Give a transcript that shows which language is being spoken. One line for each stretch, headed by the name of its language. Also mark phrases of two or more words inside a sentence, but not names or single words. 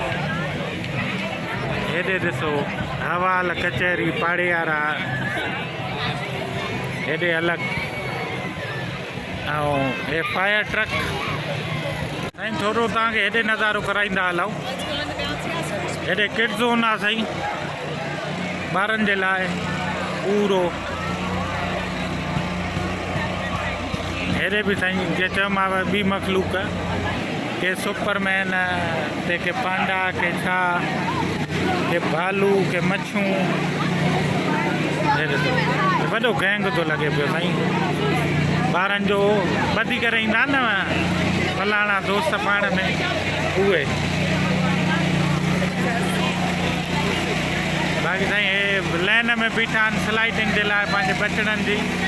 Sindhi: हेॾे ॾिसो हवाल कचहरी पाड़े वारा हेॾे अलॻि ऐं हे
English: fire truck
Sindhi: साईं। थोरो तव्हांखे हेॾे नज़ारो कराईंदा हलूं। हेॾे
English: kid zone
Sindhi: आहे साईं ॿारनि जे लाइ पूरो। हेॾे बि साईं जीअं चयोमांव ॿी मखलूक के सुपरमैन के पांडा के छा के भालू के मच्छूं। वॾो गैंग थो लॻे पियो साईं ॿारनि जो। ॿधी करे ईंदा न फलाणा दोस्त पाण में उहे। बाक़ी साईं हे लाइन में बीठा आहिनि स्लाइडिंग जे लाइ पंहिंजे बचड़नि जी।